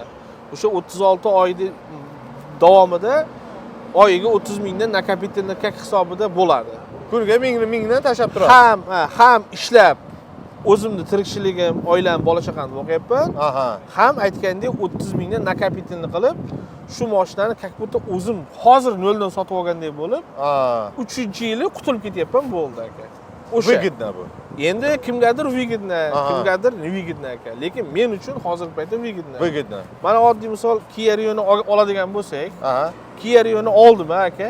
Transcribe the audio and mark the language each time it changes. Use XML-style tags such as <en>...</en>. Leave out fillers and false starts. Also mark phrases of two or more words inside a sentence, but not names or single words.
<uz>O'sha 36 oyning davomida oyiga 30 mingdan nakopительный hisobida bo'ladi. Kuniga 1000 dan tashab turadi. Ham ishlab o'zimni tirikchiligim, oilam, bola chaqamni boqyapman. Ham aytgandek 30 mingdan nakopительный qilib, shu mashinani</uz> <ru>как будто</ru> <uz>o'zim hozir noldan sotib olgandek bo'lib, 3-yili qutulib ketyapman, bo'ldi aka. O'sha Выгодно bu. Endi kimgadir выгодно, kimgadir невыгодно aka. Lekin men uchun hozirgi paytda выгодно.</uz> <ru>Выгодно.</ru> <uz>Mana oddiy misol Kia Rio'ni oladigan bo'lsak, Kia Rio'ni oldim aka.</uz>